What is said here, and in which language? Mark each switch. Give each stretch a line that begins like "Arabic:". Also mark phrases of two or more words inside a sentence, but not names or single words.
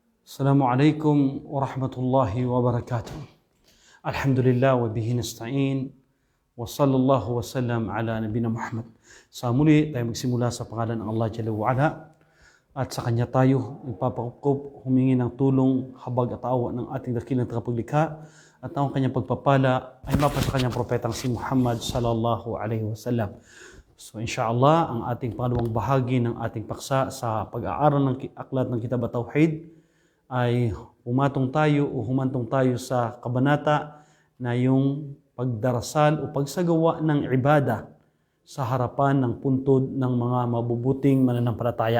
Arabic: السلام عليكم ورحمة الله وبركاته. الحمد لله وبه نستعين وصلى الله وسلم على نبينا محمد.
Filipino: Sa muli tayo magsimula sa pangalan ng Allah
Arabic: جل وعلا
Filipino: at sa Kanya tayo nagpapakupkup, humingi ng tulong, habag at awa ng ating dakilang tagapaglikha at ang Kanyang pagpapala ay mapa sa Kanyang propetang si Muhammad
Arabic: صلى الله عليه وسلم.
Filipino: So inshallah, ang ating pangalawang bahagi ng ating paksa sa pag-aaral ng aklat ng Kitab at-Tauhid ay humantong tayo sa kabanata na yung pagdarasal o pagsagawa ng ibada sa harapan ng puntod ng mga mabubuting mananampalataya.